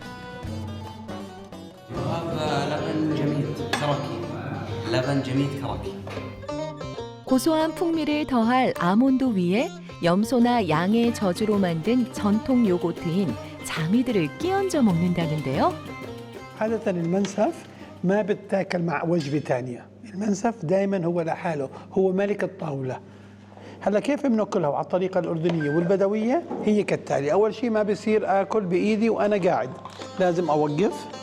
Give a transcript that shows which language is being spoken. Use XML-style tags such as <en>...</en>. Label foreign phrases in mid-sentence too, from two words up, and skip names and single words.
<ko>고소한 풍미를 더할 아몬드 위에 염소나 양의 저주로 만든 전통 요거트인 자미들을 끼얹어 먹는다는데요.</ko> <ar>عادة المنسف ما بتاكل مع وجبة ثانية، المنسف دائما هو لحاله، هو ملك الطاولة. هلا كيف بناكلها على الطريقة الأردنية والبدوية؟ هي كالتالي، أول شيء ما بصير آكل بإيدي وأنا قاعد، لازم أوقف.</ar>